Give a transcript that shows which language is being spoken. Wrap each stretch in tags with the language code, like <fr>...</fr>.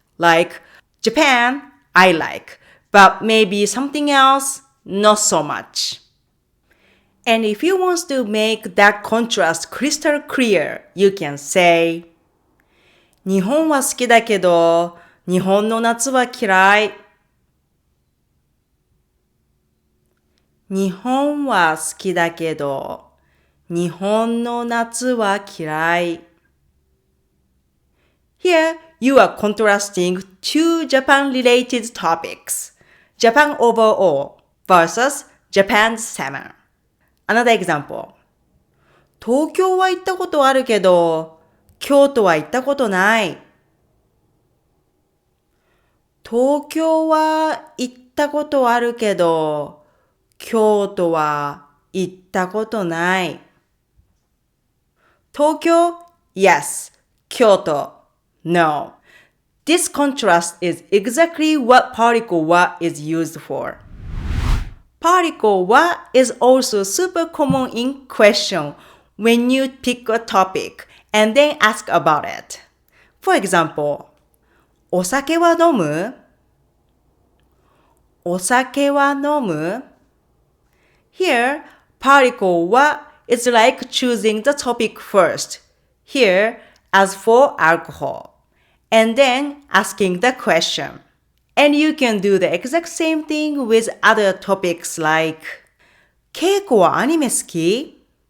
<en>Like, Japan, I like, but maybe something else, not so much. And if you want to make that contrast crystal clear, you can say,</en> <ja>日本は好きだけど、日本の夏は嫌い。日本は好きだけど、日本の夏は嫌い。</ja> <en>Here, you are contrasting two Japan-related topics. Japan overall versus Japan's summer. Another example.</en> <ja>東京は行ったことあるけど、京都は行ったことない。東京は行ったことあるけど、京都は行ったことない。</ja> <en>東京 yes. 京都 no. This contrast is exactly what particle wa is used for. Particle wa is also super common in question when you pick a topic and then ask about it. For example,</en> <ja>お酒は飲む？お酒は飲む？</ja> <en>Here, particle wa is like choosing the topic first. Here, as for alcohol. And then asking the question. And you can do the exact same thing with other topics like</en> <ja>稽古はアニメ好き？</ja>